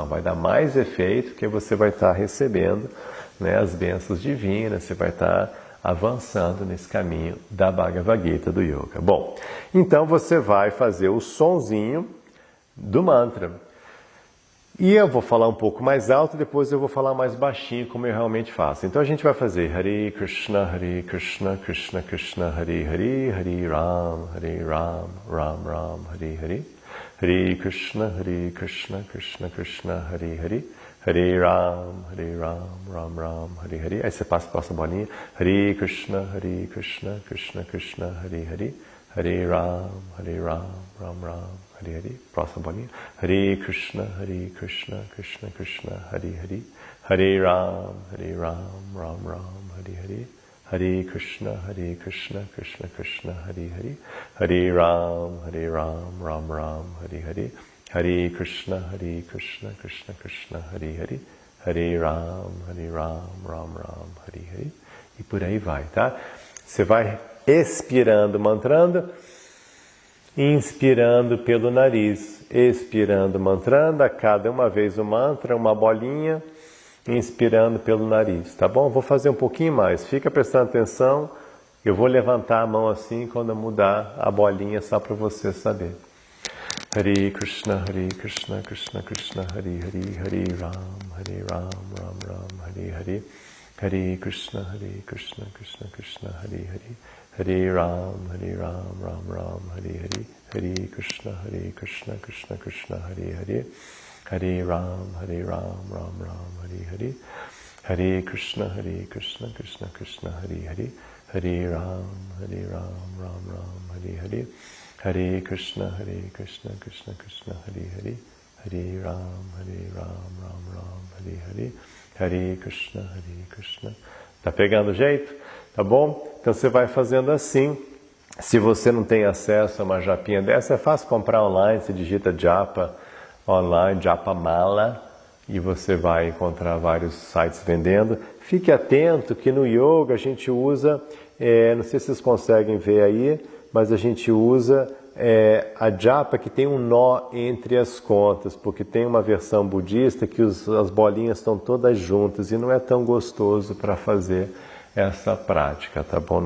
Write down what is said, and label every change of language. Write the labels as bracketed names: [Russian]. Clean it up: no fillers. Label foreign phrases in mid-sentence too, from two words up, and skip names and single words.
[Portuguese] Vai dar mais efeito, porque você vai estar recebendo, né, as bênçãos divinas, você vai estar avançando nesse caminho da Bhagavad Gita, do Yoga. Bom, então você vai fazer o sonzinho do mantra. E eu vou falar um pouco mais alto, depois eu vou falar mais baixinho, como eu realmente faço. Então a gente vai fazer [Sanskrit] हरे कृष्ण, कृष्ण कृष्ण, हरे हरे, हरे राम, राम राम, हरे हरे. हरे कृष्ण, कृष्ण कृष्ण, हरे हरे. हरे राम, राम राम, हरे हरे. [Portuguese] Aí você passa a próxima bolinha. [Sanskrit] हरे कृष्ण, कृष्ण कृष्ण, हरे हरे. हरे राम, राम राम, हरे हरे. [Portuguese] Próxima bolinha. [Sanskrit] हरे कृष्ण, कृष्ण कृष्ण, हरे हरे. हरे राम, राम राम, हरे हरे. हरे कृष्ण, कृष्ण कृष्ण, हरे हरे. हरे राम, राम राम, हरे हरे. हरे कृष्ण, कृष्ण कृष्ण, हरे हरे. हरे राम, राम राम, हरे हरे. [Portuguese] E por aí vai, tá? Você vai expirando, mantrando, inspirando pelo nariz, expirando, mantrando, a cada uma vez o mantra, uma bolinha, inspirando pelo nariz, tá bom? Vou fazer um pouquinho mais, fica prestando atenção, eu vou levantar a mão assim quando eu mudar a bolinha, só para você saber. [Sanskrit] हरे कृष्ण, कृष्ण कृष्ण, हरे हरे, हरे राम, राम राम, हरे हरे. हरे कृष्ण, कृष्ण कृष्ण, हरे हरे. हरे राम, राम राम, हरे हरे. हरे कृष्ण, कृष्ण कृष्ण, हरे हरे. हरे राम, राम राम, हरे हरे. हरे कृष्ण, कृष्ण कृष्ण, हरे हरे. हरे राम, राम राम, हरे हरे. हरे कृष्ण, कृष्ण कृष्ण, हरे राम, राम राम, हरे हरे कृष्ण, कृष्ण. [Portuguese] Tá pegando o jeito? Tá bom? Então você vai fazendo assim. Se você não tem acesso a uma japinha dessa, é fácil comprar online, você digita japa online, [Sanskrit] जप माला, [Portuguese] e você vai encontrar vários sites vendendo. Fique atento que no yoga a gente usa, não sei se vocês conseguem ver aí, mas a gente usa a japa que tem um nó entre as contas, porque tem uma versão budista que as bolinhas estão todas juntas e não é tão gostoso para fazer essa prática, tá bom?